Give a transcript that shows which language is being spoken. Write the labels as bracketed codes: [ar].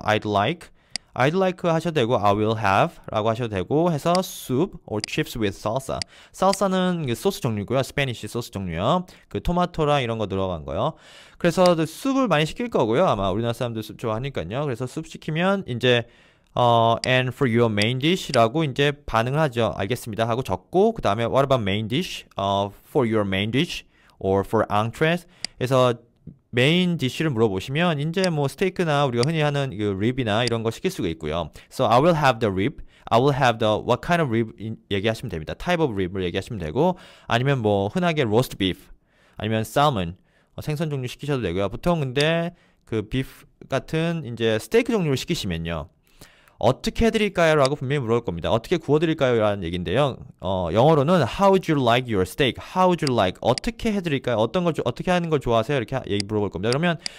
[en] I'd like [ko] 하셔도 되고 [en] I will have [ko] 라고 하셔도 되고 해서 [en] soup or chips with salsa. [ko] salsa는 소스 종류고요. 스페니쉬 소스 종류요. 그 토마토랑 이런 거 들어간 거요. 그래서 숲을 많이 시킬 거고요. 아마 우리나라 사람들 숲 좋아하니까요. 그래서 숲 시키면 이제 [en] and for your main dish [ko] 라고 이제 반응을 하죠. 알겠습니다 하고 적고 그 다음에 [en] what about main dish? For your main dish or for entrees. [ko] 그래서 메인 디쉬를 물어보시면 이제 뭐 스테이크나 우리가 흔히 하는 그 립이나 이런 거 시킬 수가 있고요. [en] So I will have the rib. I will have the what kind of rib [ko] 얘기하시면 됩니다. [en] Type of rib [ko] 을 얘기하시면 되고 아니면 뭐 흔하게 roast beef 아니면 salmon 생선 종류 시키셔도 되고요. 보통 근데 그 beef 같은 이제 스테이크 종류를 시키시면요. 어떻게 해드릴까요? 라고 분명히 물어볼 겁니다. 어떻게 구워드릴까요? 라는 얘기인데요. 영어로는 [en] How would you like your steak? How would you like? [ko] 어떻게 해드릴까요? 어떻게 하는 걸 좋아하세요? 이렇게 물어볼 겁니다. 그러면